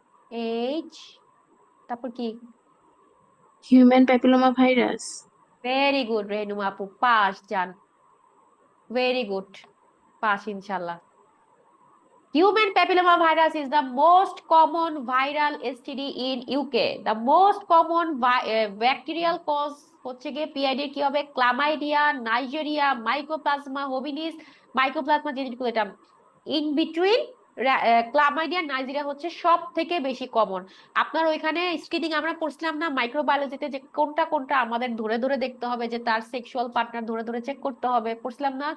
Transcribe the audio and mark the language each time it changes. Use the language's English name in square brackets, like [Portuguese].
[Bangla] H, তারপর কি? Human papilloma virus. Very good Renuma আপু, পাস যান, ভেরি গুড, পাস ইনশাল্লাহ। [English] Human papilloma virus is the most common viral STD in UK. The most common bacterial cause [Bangla] হচ্ছে গিয়ে [English] PID [Bangla] কি হবে? Chlamydia, Nigeria, mycoplasma hominis, mycoplasma জেনিকুলেটাম। এটা in between chlamydia, Nigeria হচ্ছে সব থেকে বেশি কমন। আপনার ওইখানে স্ক্রিনিং আমরা পড়ছিলাম না মাইক্রোবায়োলজিতে, যে কোনটা কোনটা আমাদের ধরে ধরে দেখতে হবে, যে তার সেক্সুয়াল পার্টনার ধরে ধরে চেক করতে হবে, পড়ছিলাম না?